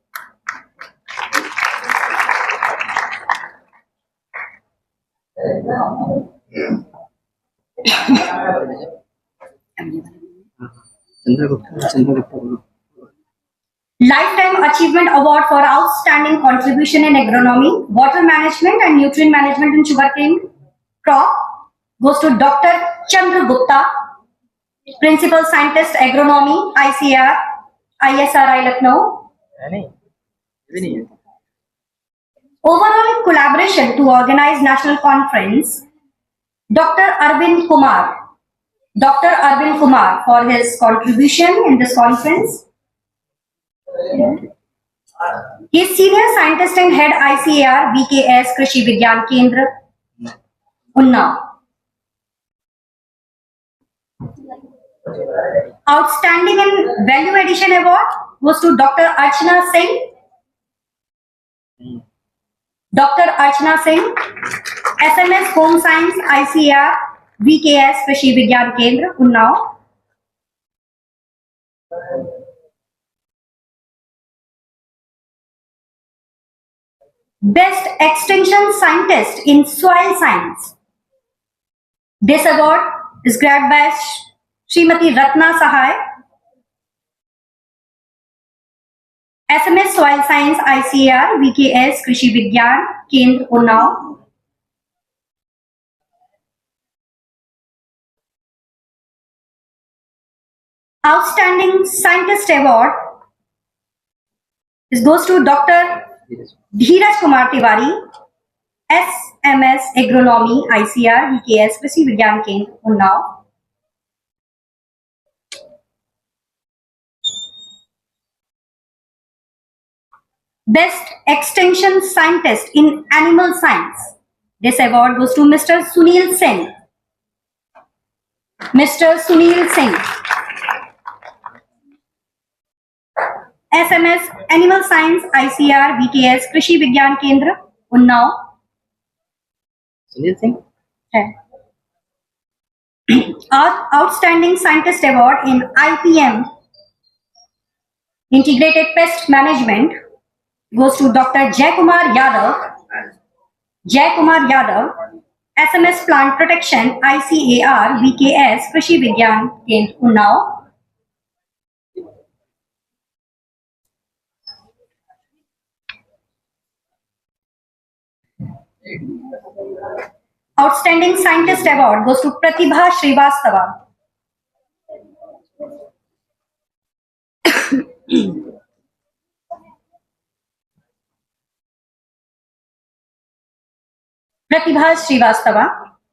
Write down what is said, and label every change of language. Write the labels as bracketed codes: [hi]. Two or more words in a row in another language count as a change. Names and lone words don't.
[en] चंद्रगुप्ता Lifetime Achievement Award for Outstanding Contribution in Agronomy, Water Management and Nutrient Management in Sugarcane Crop goes to Dr. Chandra Gupta, Principal Scientist Agronomy, ICAR, ISRI Lucknow. [hi] नहीं है [en] Overall collaboration to organize national conference, Dr. Arvind Kumar. Dr. Arvind Kumar for his contribution in this conference. He is Senior Scientist and Head ICAR BKS Krishi Vigyan Kendra, Unnao. Outstanding and Value Addition Award goes to Dr. Archana Singh. Dr. Archana Singh, SMS Home Science ICAR BKS Krishi Vigyan Kendra, Unnao. Best Extension Scientist in Soil Science. This award is grabbed by Srimati Ratna Sahai, SMS Soil Science ICAR VKS Krishi Vigyan Kendra, Unnao. Outstanding Scientist Award goes to Dr. Dheeraj Kumar Tiwari, SMS Agronomy ICAR VKS Krishi Vigyan Kendra, Unnao. Best Extension Scientist in Animal Science. This award goes to Mr. Sunil Singh. Mr. Sunil Singh. SMS Animal Science ICAR VKS Krishi Vigyan Kendra, Unnao. सुनील सिंह Outstanding Scientist Award in IPM Integrated Pest Management goes to Dr. Jay Kumar Yadav. Jay Kumar Yadav, SMS Plant Protection ICAR VKS Krishi Vigyan Kendra, Unnao. Outstanding Scientist Award goes to Pratibha Srivastava. Pratibha Srivastava.